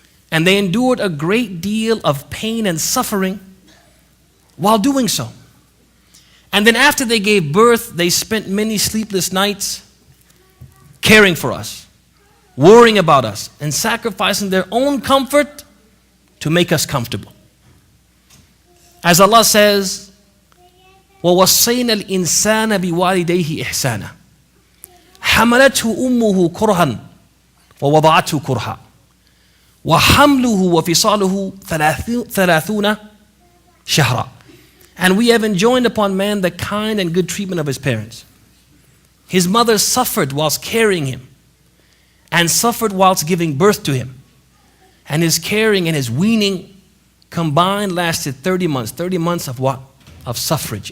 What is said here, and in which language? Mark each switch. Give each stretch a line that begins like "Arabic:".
English: And they endured a great deal of pain and suffering while doing so. And then after they gave birth, they spent many sleepless nights caring for us, worrying about us, and sacrificing their own comfort to make us comfortable. As Allah says,
Arabic: وَوَصَّيْنَا الْإِنسَانَ بِوَالِدَيْهِ إِحْسَانًا حَمَلَتْهُ أُمُّهُ كُرْهًا وَوَضَعَتْهُ كُرْهًا وَحَمْلُهُ وَفِصَالُهُ 30 شَهْرًا.
English: And we have enjoined upon man the kind and good treatment of his parents. His mother suffered whilst carrying him, and suffered whilst giving birth to him. And his carrying and his weaning combined lasted 30 months. 30 months of what? Of suffrage.